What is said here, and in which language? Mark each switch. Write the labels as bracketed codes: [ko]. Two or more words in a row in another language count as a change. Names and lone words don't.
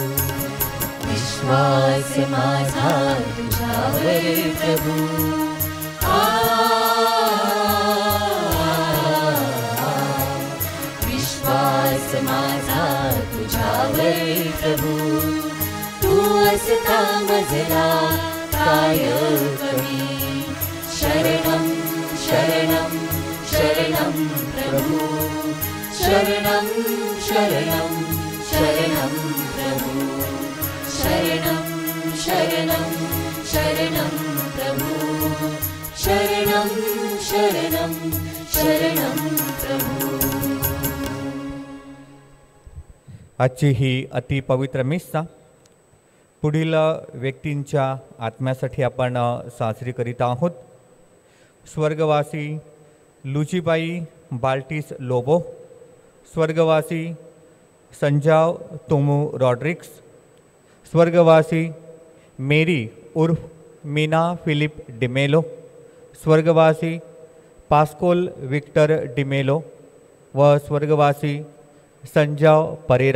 [mr] विश्वास माझा तुझ्यावर प्रभु. विश्वास माझा तुझ्यावर प्रभु. तू असता मजला काय कमी. शरणं शरणं शरणं प्रभु, शरणं शरणं शरणं प्रभु, शरणं शरणं शरणं प्रभु, शरणं शरणं शरणं प्रभु. आजची ही अतिपवित्र मिस्सा पुढील व्यक्तींच्या आत्म्यासाठी आपण साजरी करीत आहोत. स्वर्गवासी लुचीबाई बाल्टिस लोबो, स्वर्गवासी संजाव तोमू रॉड्रिक्स, स्वर्गवासी मेरी उर्फ मीना फिलिप डिमेलो, स्वर्गवासी पास्कोल विक्टर डिमेलो व स्वर्गवासी संजाव परेरा.